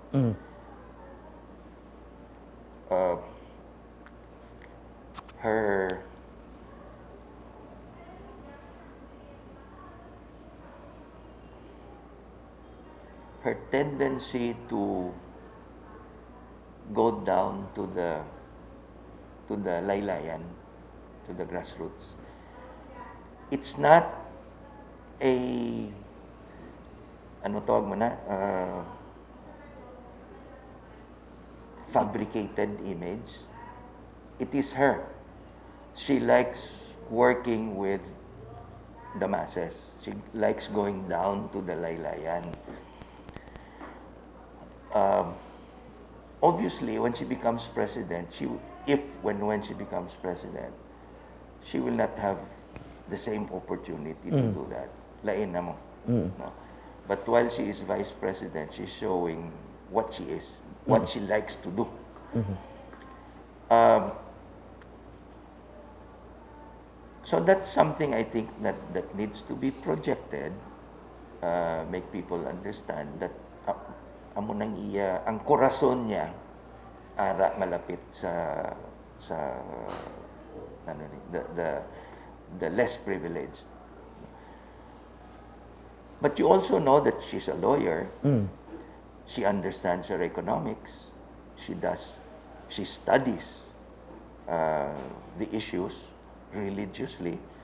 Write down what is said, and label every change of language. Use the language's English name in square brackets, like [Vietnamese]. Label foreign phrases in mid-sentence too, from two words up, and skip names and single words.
[English] Her tendency to go down to the laylayan, to the grassroots. It's not a [Hiligaynon] tawag mo na, [English] fabricated image. It is her. She likes working with the masses. She likes going down to the laylayan. Obviously, when she becomes president, when she becomes president, she will not have the same opportunity to do that. [Hiligaynon] Lain na mo. No? [English] But while she is vice president, she's showing what she is, what she likes to do. So that's something I think that needs to be projected, make people understand that [Hiligaynon] amo nang ang korason niya ara malapit sa [English] the less privileged. But you also know that she's a lawyer. She understands her economics. She studies the issues religiously.